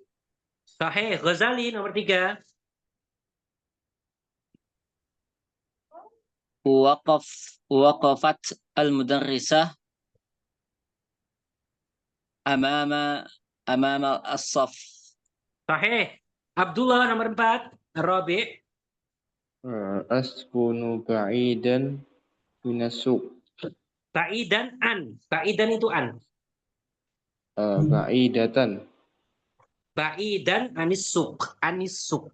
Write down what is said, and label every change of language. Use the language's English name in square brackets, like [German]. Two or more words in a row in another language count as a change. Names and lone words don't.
[Indonesian] Sahih, Ghazali nomor 3. [Arabic] وقفت المدرسة أمام الصف. [Indonesian] Sahih. Abdullah nomor 4. Rabi. [Arabic] أسكن بعيدا من السوق. بعيدا عن. Ba'idan itu an. Ba'idatan. بعيدا عن السوق. عن السوق.